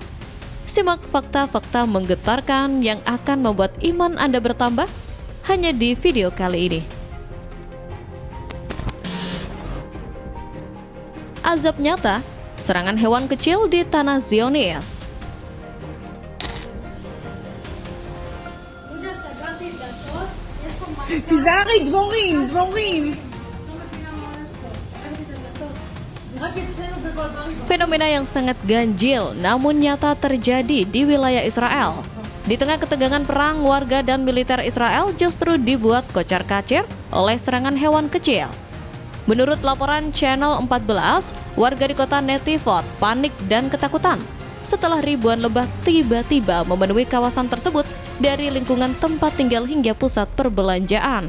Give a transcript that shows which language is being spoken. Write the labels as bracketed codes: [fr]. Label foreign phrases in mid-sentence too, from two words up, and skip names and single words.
[id] Simak fakta-fakta menggetarkan yang akan membuat iman Anda bertambah hanya di video kali ini. Azab nyata, serangan hewan kecil di tanah Zionis. [he] יהודה, סגרתי את דלתות. יש פה מה... תיזהרי, דבורים, דבורים. את לא מבינה מה הולך פה. סגרתי את הדלתות. זה רק אצלנו בגולברי בחוץ. [id] Fenomena yang sangat ganjil namun nyata terjadi di wilayah Israel. Di tengah ketegangan perang, warga dan militer Israel justru dibuat kocar-kacir oleh serangan hewan kecil. Menurut laporan Channel 14, warga di kota Netivot panik dan ketakutan setelah ribuan lebah tiba-tiba memenuhi kawasan tersebut dari lingkungan tempat tinggal hingga pusat perbelanjaan.